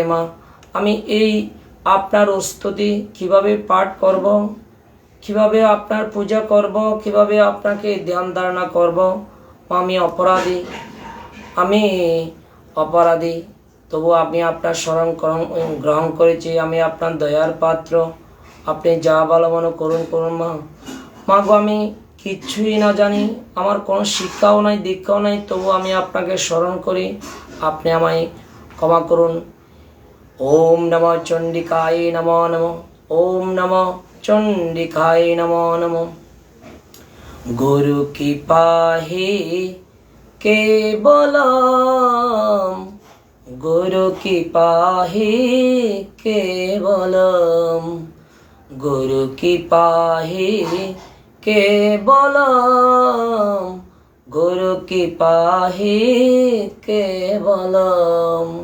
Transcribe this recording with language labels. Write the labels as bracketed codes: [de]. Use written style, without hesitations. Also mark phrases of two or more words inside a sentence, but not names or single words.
[bn] মা আমি এই আপনার স্তুতি কিভাবে পাঠ করব, কিভাবে আপনার পূজা করব, কিভাবে আপনাকে ধ্যান ধারণা করব, আমি অপরাধী তবু আপনি আপনার শরণ গ্রহণ করেছি। আমি আপনার দয়ার পাত্র, আপনি যা ভালো মনে করুন মা। মা গো আমি কিচ্ছুই না জানি, আমার কোনো শিক্ষাও নাই দীক্ষাও নাই, তবু আমি আপনাকে স্মরণ করি, আপনি আমায় ক্ষমা করুন। [sa] ওম নমঃ চণ্ডিকায় নমো নমঃ। ওম নমঃ চণ্ডিকায় নমো নমঃ। গুরু কৃপা হে কেবলম, গুরু কৃপা হে কেবলম, গুরু কৃপা হে কেবলম, গুরু কৃপা হে কেবলম।